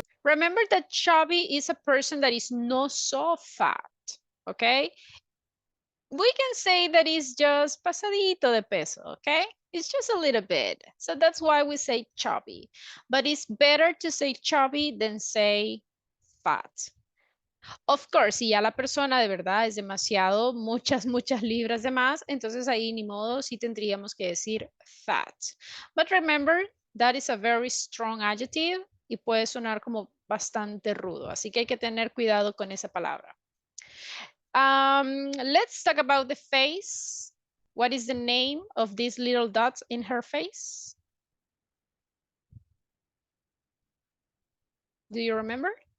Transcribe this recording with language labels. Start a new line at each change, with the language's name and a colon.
English: Remember that chubby is a person that is not so fat, okay? We can say that it's just
Spanish: pasadito de peso,
English: okay? It's just a little bit. So that's why we say chubby. But it's better to say chubby than say fat. Of course,
Spanish: si ya la persona de verdad es demasiado, muchas libras de más, entonces ahí ni modo, sí tendríamos que decir fat.
English: But remember, that is a very strong adjective
Spanish: y puede sonar como bastante rudo, así que hay que tener cuidado con esa palabra.
English: Let's talk about the face. What is the name of these little dots in her face? Do you remember?